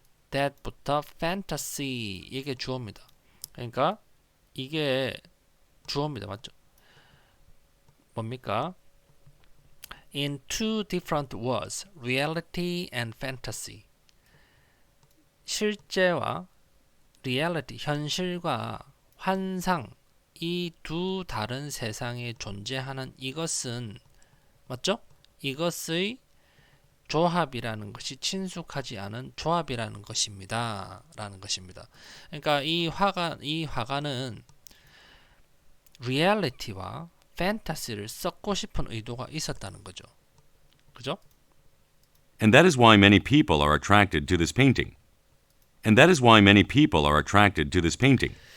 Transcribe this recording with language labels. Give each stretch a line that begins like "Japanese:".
Korean: that부터 fantasy. 이게 주어입니다. 그러니까 이게 주어입니다. 맞죠? 뭡니까?
English: In two different worlds, reality and fantasy.
Korean: 실제와 reality, 현실과 환상, 이 두 다른 세상에 존재하는 이것은 맞죠? 이것의 조합이라는 것이 친숙하지 않은 조합이라는 것입니다. 라는 것입니다. 그러니까 이 화가는 리얼리티와 판타시를 섞고 싶은 의도가 있었다는 거죠. 그죠?
English: And that is why many people are attracted to this painting. And that is why many people are attracted to this painting.